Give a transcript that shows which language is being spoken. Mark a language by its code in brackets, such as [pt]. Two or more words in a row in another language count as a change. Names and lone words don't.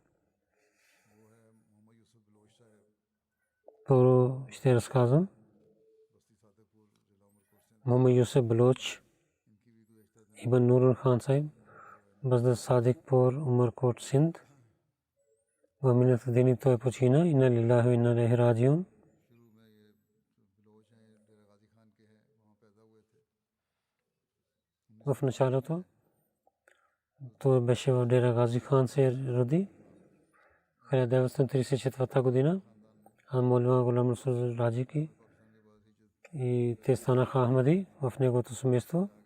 [bg] Първо ще разказвам. Мохамед Юсеф Балоч, Ибн Нурул Хан Сайб, Баздar Sadikpur, Umarkot, Sindh. В миналите дни той почина. [ar] إنا لله وإنا إليه راجعون. [bg] В началото той беше в Дера Гази Хан се роди 1934 година. Молва Гулам Расул Раджи ки и те станаха Ахмади в неговото семейство.